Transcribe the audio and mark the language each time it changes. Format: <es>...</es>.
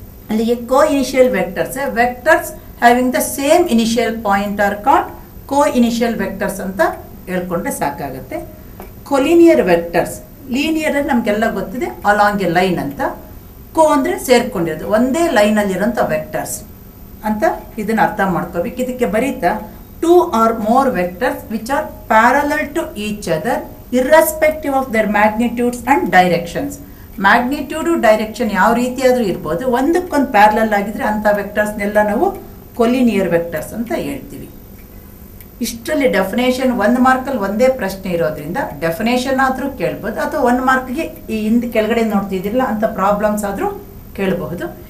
<en>ಅಲ್ಲಿಗೆ coinitial vectors, vectors having the same initial point are called coinitial vectors</en> <kn>ಅಂತ ಹೇಳ್ಕೊಂಡ್ರೆ ಸಾಕಾಗುತ್ತೆ. Collinear vectors, linear ನಮಗೆಲ್ಲ ಗೊತ್ತಿದೆ along A line ಅಂತ, ಕೋ ಅಂದರೆ ಸೇರ್ಕೊಂಡಿರೋದು ಒಂದೇ ಲೈನಲ್ಲಿರೋಂಥ ವೆಕ್ಟರ್ಸ್ ಅಂತ ಇದನ್ನು ಅರ್ಥ ಮಾಡ್ಕೋಬೇಕು. ಇದಕ್ಕೆ ಬರೀತಾ</kn> <en>2 or more vectors which are parallel to each other irrespective of their magnitudes and directions.</en> <kn>Magnitude direction ಯಾವ ರೀತಿಯಾದರೂ ಇರ್ಬೋದು, ಒಂದಕ್ಕೊಂದು ಪ್ಯಾರಲಲ್ ಆಗಿದ್ರೆ ಅಂಥ ವೆಕ್ಟರ್ಸ್ನೆಲ್ಲ ನಾವು ಕೊಲಿನಿಯರ್ ವೆಕ್ಟರ್ಸ್ ಅಂತ ಹೇಳ್ತೀವಿ. ಇಷ್ಟರಲ್ಲಿ ಡೆಫಿನೇಷನ್ 1 ಮಾರ್ಕಲ್ಲಿ ಒಂದೇ ಪ್ರಶ್ನೆ ಇರೋದ್ರಿಂದ ಡೆಫಿನೇಷನ್ ಆದರೂ ಕೇಳ್ಬೋದು, ಅಥವಾ 1 ಮಾರ್ಕ್ಗೆ ಈ ಹಿಂದೆ ಕೆಳಗಡೆ ನೋಡ್ತಿದ್ದಿರಲ್ಲ ಅಂಥ ಪ್ರಾಬ್ಲಮ್ಸ್ ಆದರೂ ಕೇಳಬಹುದು.</kn>